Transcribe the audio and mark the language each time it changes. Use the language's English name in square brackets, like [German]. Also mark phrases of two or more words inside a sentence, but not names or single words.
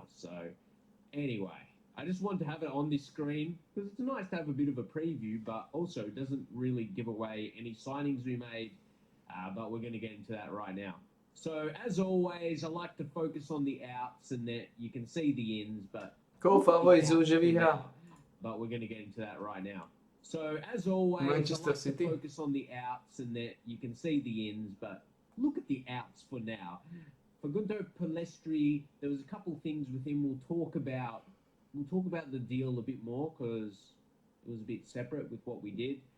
[English] So anyway, I just wanted to have it on this screen because it's nice to have a bit of a preview, but also doesn't really give away any signings we made. But we're going to get into that right now. So as always, I like to focus on the outs and that you can see the ins, but [Slovak] Koho favorizuju, že vyhrá. [English] But we're going to get into that right now. So as always, Manchester I like City. to focus on the outs and that you can see the ins, but look at the outs for now. For Gundo Palestri, there was a couple of things with him we'll talk about the deal a bit more because it was a bit separate with what we did.